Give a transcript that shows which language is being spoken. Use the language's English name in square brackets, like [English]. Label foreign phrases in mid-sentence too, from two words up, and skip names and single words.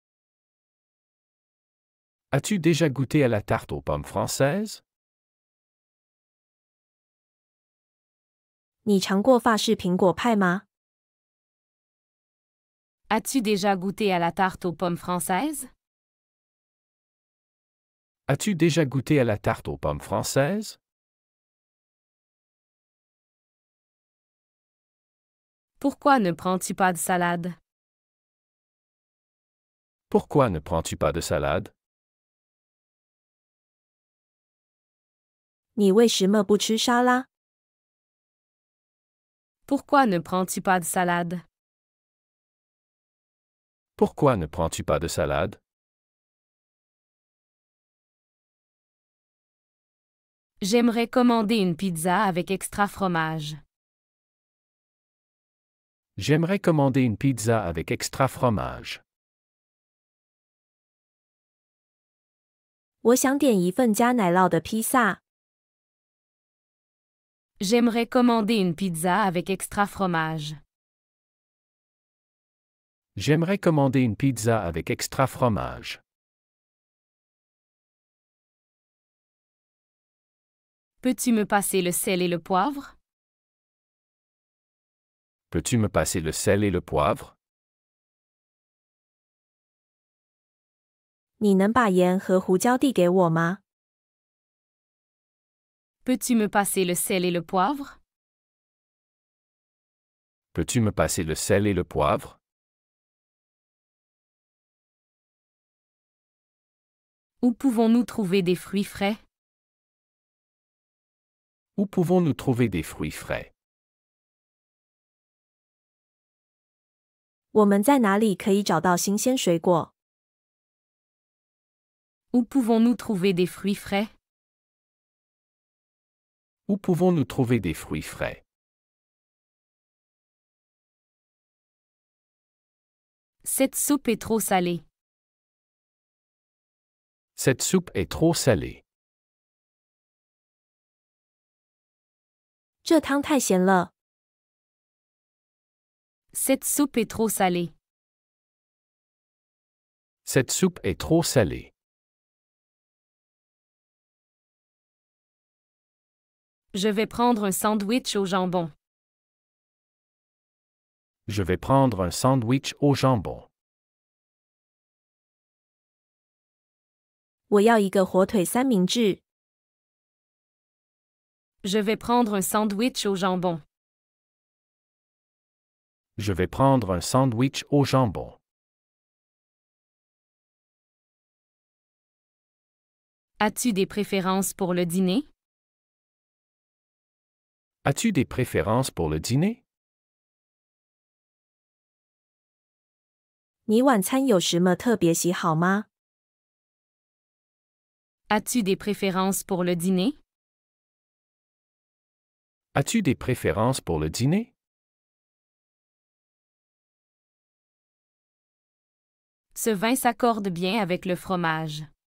[French] As-tu déjà goûté à la tarte aux pommes française? [Chinese] 你尝过法式苹果派吗？ [French] As-tu déjà goûté à la tarte aux pommes française? As-tu déjà goûté à la tarte aux pommes française? Pourquoi ne prends-tu pas de salade? Pourquoi ne prends-tu pas de salade? [Chinese] 你为什么不吃沙拉？ [French] Pourquoi ne prends-tu pas de salade? Pourquoi ne prends-tu pas de salade? J'aimerais commander une pizza avec extra fromage. J'aimerais commander une pizza avec extra fromage. [Chinese] 我想点一份加奶酪的披萨。 [French] J'aimerais commander une pizza avec extra fromage. J'aimerais commander une pizza avec extra fromage. Peux-tu me passer le sel et le poivre? Peux-tu me passer le sel et le poivre? [Chinese] 你能把盐和胡椒递给我吗？ [French] Peux-tu me passer le sel et le poivre? Peux-tu me passer le sel et le poivre? Où pouvons-nous trouver des fruits frais? Où pouvons-nous trouver des fruits frais? [Chinese] 我们在哪里可以找到新鲜水果？ [French] Où pouvons-nous trouver des fruits frais? Où pouvons-nous trouver des fruits frais? Cette soupe est trop salée. Cette soupe est trop salée. [Chinese] 这汤太咸了。 [French] Cette soupe est trop salée. Cette soupe est trop salée. Je vais prendre un sandwich au jambon. Je vais prendre un sandwich au jambon. [Chinese] 我要一个火腿三明治。 [French] Je vais prendre un sandwich au jambon. Je vais prendre un sandwich au jambon. As-tu des préférences pour le dîner? As-tu des préférences pour le dîner? [Chinese] 你晚餐有什么特别喜好吗？ [French] As-tu des préférences pour le dîner? As-tu des préférences pour le dîner? Ce vin s'accorde bien avec le fromage.